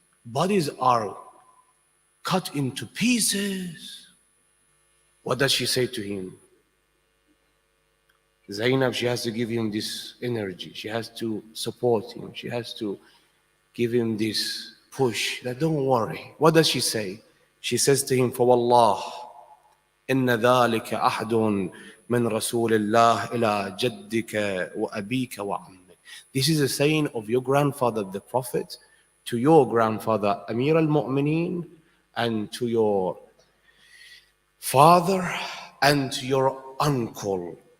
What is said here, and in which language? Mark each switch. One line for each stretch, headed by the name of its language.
English: Bodies are cut into pieces. What does she say to him? Zainab, she has to give him this energy. She has to support him. She has to give him this push that don't worry. What does she say? She says to him,
Arabic: فَوَاللَّهِ إِنَّ ذَلِكَ أَحْدٌ مِنْ رَسُولِ اللَّهِ إِلَى جَدِّكَ وَأَبِيكَ وَعَمِّكَ.
English: This is a saying of your grandfather, the Prophet, to your grandfather, Amir al-Mu'mineen, and to your father, and to your uncle.